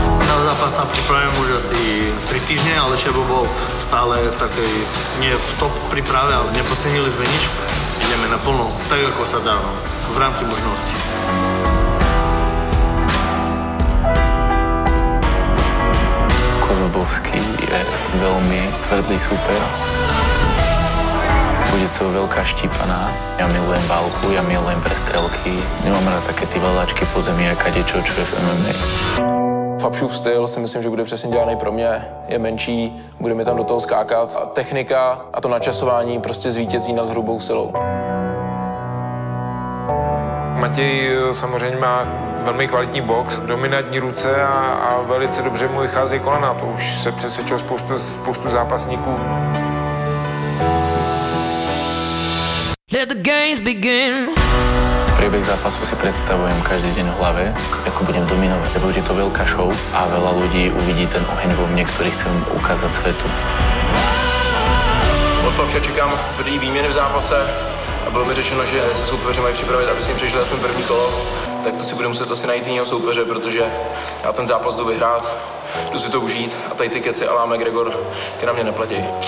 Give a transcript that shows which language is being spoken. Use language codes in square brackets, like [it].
[sk] Na zápas sa pripravujem už asi 3 týždne, ale Šebo bol stále v takej, nie v top príprave, ale nepodcenili sme nič. Ideme naplno, tak ako sa dá, v rámci možností. Kozubovský je veľmi tvrdý súper. Bude to veľká štípaná. Ja milujem válku, ja milujem prestrelky. Nemám rád také ty valáčky po zemi a kadečo, čo je v MMA. [cs] Fabšův styl si myslím, že bude přesně dělaný pro mě. Je menší, bude mi tam do toho skákat. A technika a to načasování prostě zvítězí nad hrubou silou. Matěj samozřejmě má velmi kvalitní box, dominantní ruce a velice dobře mu vycházejí kolena. To už se přesvědčilo spoustu zápasníků. [en] Let the games begin. [sk] Priebeh zápasu si predstavujem každý deň v hlave, ako budem dominovať. Bude to veľká show a veľa ľudí uvidí ten oheň vo mne, ktorý chcem ukázať svetu. [cs] Od Fabša čekám tvrdý výměny v zápase a bylo mi řečeno, že se soupeři mají připravit, aby si jim přežili aspoň první kolo. Tak to si budu muset asi najít jiného soupeře, protože já ten zápas jdu vyhrát, jdu si to užít a tady ty keci Alá McGregor, ty na mě neplatí.